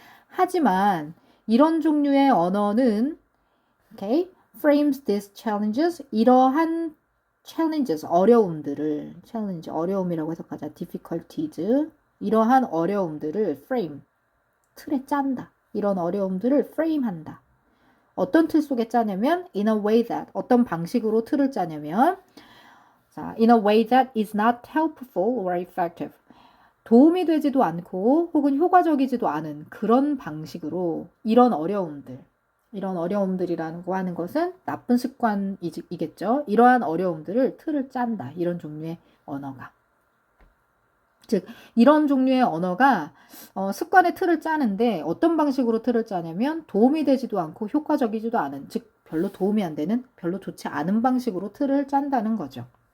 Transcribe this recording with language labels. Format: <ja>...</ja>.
<ko>하지만 이런 종류의 언어는 okay,</ko> <en>frames these challenges</en> <ko>이러한 challenges 어려움이라고 해석하자. difficulties 이러한 어려움들을 frame 틀에 짠다. 이런 어려움들을 frame한다. 어떤 틀 속에 짜냐면</ko> <en>in a way that</en> <ko>어떤 방식으로 틀을 짜냐면</ko> <en>자, in a way that is not helpful or effective.</en> <ko>도움이 되지도 않고 혹은 효과적이지도 않은 그런 방식으로 이런 어려움들이라고 하는 것은 나쁜 습관이겠죠. 이러한 어려움들을 틀을 짠다. 이런 종류의 언어가. 즉 이런 종류의 언어가 습관의 틀을 짜는데 어떤 방식으로 틀을 짜냐면 도움이 되지도 않고 효과적이지도 않은, 즉 별로 도움이 안 되는, 별로 좋지 않은 방식으로 틀을 짠다는 거죠.</ko>